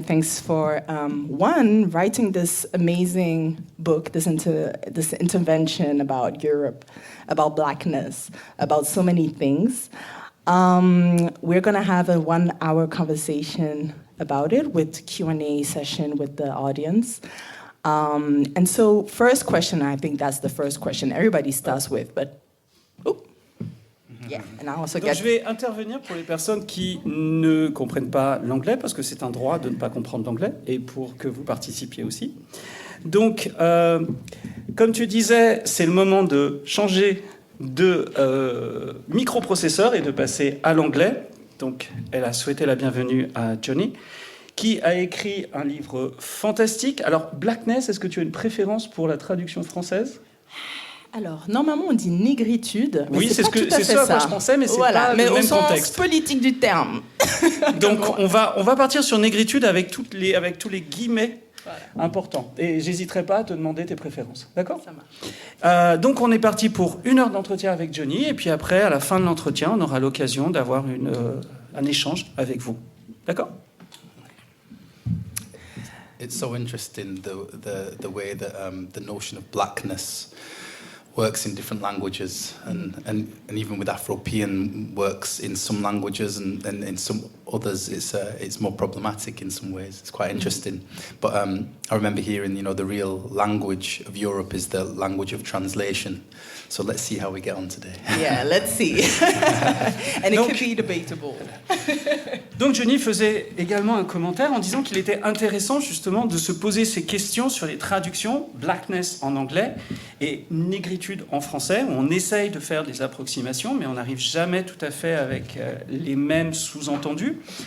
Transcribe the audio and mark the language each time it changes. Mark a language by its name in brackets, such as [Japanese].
[English] Thanks for, writing this amazing book, this intervention about Europe, about Blackness, about so many things. We're going to have a 1-hour conversation about it with Q&A session with the audience. And so, first question, I think that's the first question everybody starts with, but, yeah, and I also [French] Donc, je vais intervenir pour les personnes qui ne comprennent pas l'anglais, parce que c'est un droit de ne pas comprendre l'anglais, et pour que vous participiez aussi. Donc, comme tu disais, c'est le moment de changer de microprocesseur et de passer à l'anglais. Donc, elle a souhaité la bienvenue à Johny, qui a écrit un livre fantastique. Alors, Blackness, est-ce que tu as une préférence pour la traduction française ? Alors, normalement, on dit négritude. Oui, c'est ce à quoi je pensais, mais c'est voilà, pas mais le même au contexte. sens politique du terme. Donc, on va partir sur négritude avec tous les guillemets importants. Et j'hésiterai pas à te demander tes préférences. D'accord ? Ça marche. Donc, on est parti pour 1 heure d'entretien avec Johny. Et puis après, à la fin de l'entretien, on aura l'occasion d'avoir un échange avec vous. D'accord ? [English] It's so interesting the way that the notion of blackness works in different languages, and even with Afropean works in some languages, and in some others it's more problematic in some ways. It's quite interesting. But I remember hearing, the real language of Europe is the language of translation. So let's see how we get on today. Yeah, let's see. And it could be debatable. [French] Donc Johny faisait également un commentaire en disant qu'il était intéressant justement de se poser ces questions sur les traductions, blackness en anglais et négritude en français. On essaye de faire des approximations, mais on n'arrive jamais tout à fait avec les mêmes sous-entendus.